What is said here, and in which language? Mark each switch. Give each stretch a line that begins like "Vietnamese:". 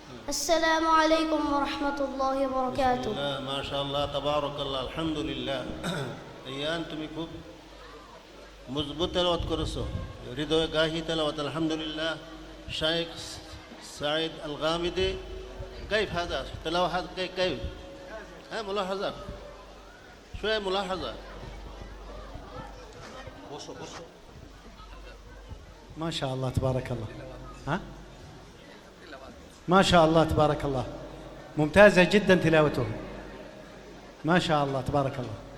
Arabic: السلام عليكم ورحمة الله وبركاته. ما شاء الله تبارك الله الحمد لله.
Bangla: ইয়ান তুমি খুব মজবুত তেলাওয়াত করেছো, হৃদয়ে গাহি তেলাওয়াত আলহামদুলিল্লাহ।
Arabic: শাইখ সাইদ আল গামিদি كيف هذا تلاوة كيف ملاحظة شوية ملاحظة. ما شاء الله تبارك الله. ها ما شاء الله تبارك الله، ممتازة جدا تلاوته، ما شاء الله تبارك الله.